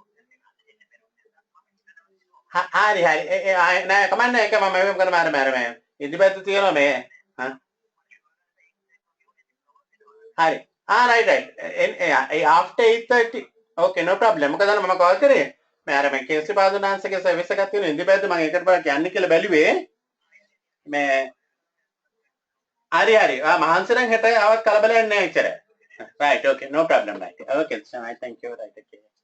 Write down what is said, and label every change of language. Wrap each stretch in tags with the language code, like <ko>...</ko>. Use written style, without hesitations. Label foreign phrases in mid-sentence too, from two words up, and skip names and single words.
<si>හරි හරි නෑ කමන්න එක මම මෙහෙම කරන මම ඉදිරිපැත්ත තියෙනවා මේ හරි</si> <en>right after 8:30 okay no problem</en> <si>මොකද මම කෝල් කරේ මම කේසි පාදුනාංශගේ සර්විස් එකක් තියෙන ඉදිරිපැත්ත මම ඒකට බලන්න යන්නේ කියලා බැලුවේ මේ හරි මහන්සි නම් හෙට ආවත් කලබලයක් නෑ එච්චර</si> <en>right okay no problem right okay so I thank you right okay</en>